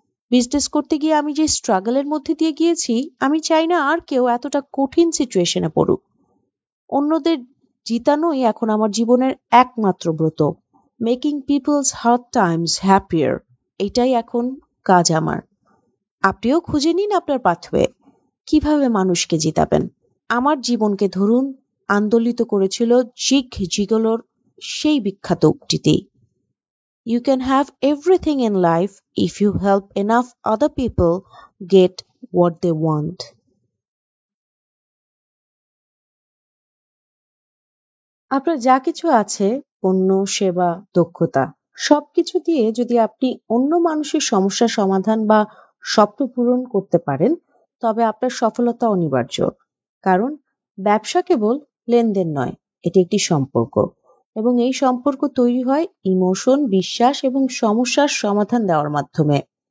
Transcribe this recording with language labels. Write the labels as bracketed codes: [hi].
[bn] Business করতে গিয়ে আমি যে স্ট্রাগলের মধ্যে দিয়ে গিয়েছি, আমি চাই না আর কেউ এতটা কঠিন সিচুয়েশনে পড়ুক। অন্যদের জিতানোই এখন আমার জীবনের একমাত্র ব্রত। [en] making people's hard times happier, [bn] এটাই এখন কাজ আমার। আপনিও খুঁজে নিন আপনার পাথওয়ে। কিভাবে মানুষকে জিতাবেন? আমার জীবনকে ধরুন আন্দোলিত করেছিল জিগ জিগলোর সেই বিখ্যাত উক্তিটি, [en] You can have everything in life if you help enough other people get what they want. [bn] আপনার যা কিছু আছে, পণ্য, সেবা, দক্ষতা, সবকিছু দিয়ে যদি আপনি অন্য মানুষের সমস্যা সমাধান বা স্বপ্ন পূরণ করতে পারেন, তবে আপনার সফলতা অনিবার্য। কারণ ব্যবসা কেবল লেনদেন নয়, এটি একটি সম্পর্ক, এবং এই সম্পর্ক তৈরি হয় ইমোশন, বিশ্বাস এবং সমস্যার সমাধান দেওয়ার মাধ্যমে।